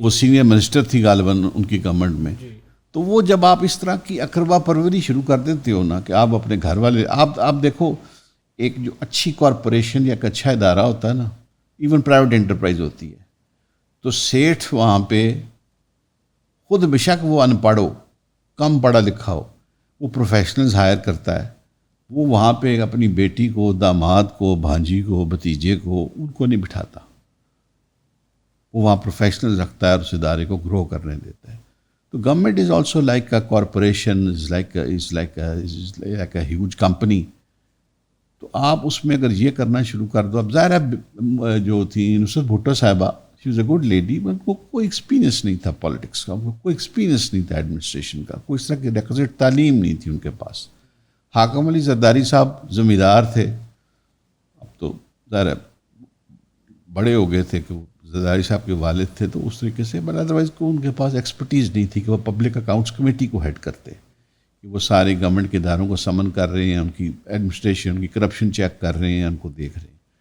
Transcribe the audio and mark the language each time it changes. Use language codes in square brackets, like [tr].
[ur] وہ senior minister تھی غالباً ان کی گورنمنٹ میں. تو وہ جب آپ اس طرح کی اقربا پروری شروع کر دیتے ہو نا کہ آپ اپنے گھر والے، آپ دیکھو ایک جو اچھی کارپوریشن یا ایک اچھا ادارہ ہوتا ہے نا، ایون پرائیویٹ انٹرپرائز ہوتی ہے، تو سیٹھ وہاں پہ خود بے شک وہ ان پڑھ ہو، کم پڑھا لکھا ہو، وہ پروفیشنلز ہائر کرتا ہے. وہ وہاں پہ اپنی بیٹی کو، داماد کو، بھانجی کو، بھتیجے کو، ان کو نہیں بٹھاتا. وہ وہاں پروفیشنل رکھتا ہے اور اس ادارے کو گرو کرنے دیتا ہے. [en] تو government is also like a corporation, is like a huge company. [ur] تو آپ اس میں اگر یہ کرنا شروع کر دو، اب ظاہر ہے جو تھی نصرت بھٹو صاحبہ، [en] she was a good lady, [ur] ان کو کوئی ایکسپیرینس نہیں تھا پالیٹکس کا، کوئی ایکسپیرینس نہیں تھا ایڈمنسٹریشن کا، کوئی اس طرح کی ریکوزیٹ تعلیم نہیں تھی ان کے پاس. حاکم علی زرداری صاحب زمیندار تھے، اب تو ظاہر ہے بڑے ہو گئے تھے کہ وہ زرداری صاحب کے والد تھے، تو اس طریقے سے، بٹ ادروائز کو ان کے پاس ایکسپرٹیز نہیں تھی کہ وہ پبلک اکاؤنٹس کمیٹی کو ہیڈ کرتے، کہ وہ سارے گورنمنٹ کے اداروں کو سمن کر رہے ہیں، ان کی ایڈمنسٹریشن، ان کی کرپشن چیک کر رہے ہیں، ان کو دیکھ رہے ہیں.